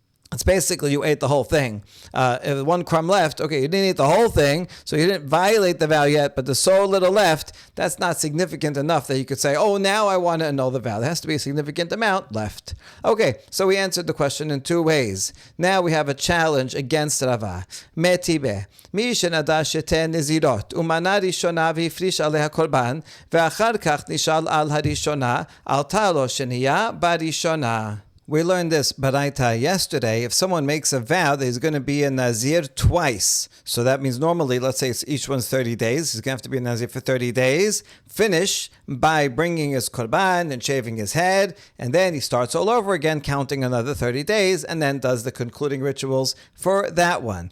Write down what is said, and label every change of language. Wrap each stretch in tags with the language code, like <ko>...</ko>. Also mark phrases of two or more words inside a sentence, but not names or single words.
<en>It's basically you ate the whole thing. If one crumb left, okay, you didn't eat the whole thing, so you didn't violate the vow yet, but there's so little left, that's not significant enough that you could say, oh, now I want to annul the vow. There has to be a significant amount left. Okay, so we answered the question in two ways. Now we have a challenge against Rava.</en> <he>מיתיבי, מי שנדר שתי נזירות, ומנה ראשונה והפריש עליה קרבן, ואחר כך נשאל על הראשונה, עלתה לו שנייה בראשונה.</he> <en>We learned this baraita yesterday. If someone makes a vow that he's going to be a Nazir twice, so that means normally, let's say each one's 30 days, he's going to have to be a Nazir for 30 days, finish by bringing his korban and shaving his head, and then he starts all over again, counting another 30 days, and then does the concluding rituals for that one.</en>